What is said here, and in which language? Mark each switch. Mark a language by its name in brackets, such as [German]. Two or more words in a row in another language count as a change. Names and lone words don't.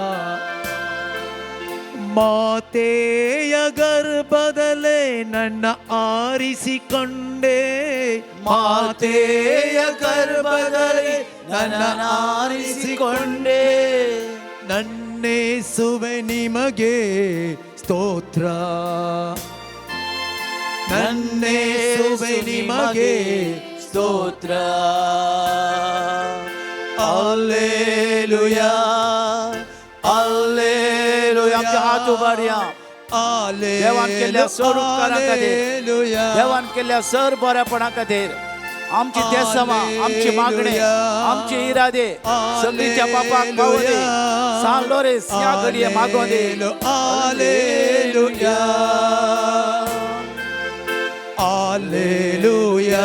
[Kannada] ಮಾತೆಯ ಗರ್ಭದಲ್ಲೇ ನನ್ನ ಆರಿಸಿಕೊಂಡೆ ಮಾತೆಯ ಗರ್ಭದಲ್ಲೇ ನನ್ನ ಆರಿಸಿಕೊಂಡೆ ನನ್ನೇಸುವೆ ನಿಮಗೆ ಸ್ತೋತ್ರ ನನ್ನೇಸುವೆ ನಿಮಗೆ ಸ್ತೋತ್ರ [Latin] Alleluia Alleluia [Konkani] आमचे हात उबारया देवान केल्ल्या सर उपकारा खातीर देवान केल्ल्या सर बऱ्यापणा खातीर आमची तेसमा आमची मागणे आमचे इरादे सगळीच्या बापाक पावो दे सान लोरेस ह्या घडये मागो दे [Latin] Alleluia Alleluia